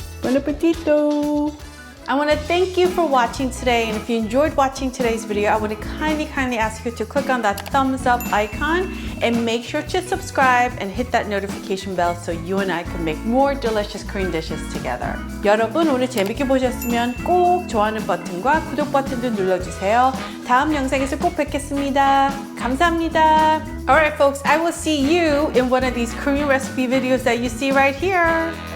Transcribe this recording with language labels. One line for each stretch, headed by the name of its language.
Italian: Bon appetito.
English: I want to thank you for watching today, and if you enjoyed watching today's video, I want to kindly ask you to click on that thumbs up icon and make sure to subscribe and hit that notification bell so you and I can make more delicious Korean dishes together.
Korean: 여러분, 오늘 재밌게 보셨으면 꼭 좋아하는 버튼과 구독 버튼도 눌러주세요. 다음 영상에서 꼭 뵙겠습니다. 감사합니다.
English: Alright folks, I will see you in one of these Korean recipe videos that you see right here.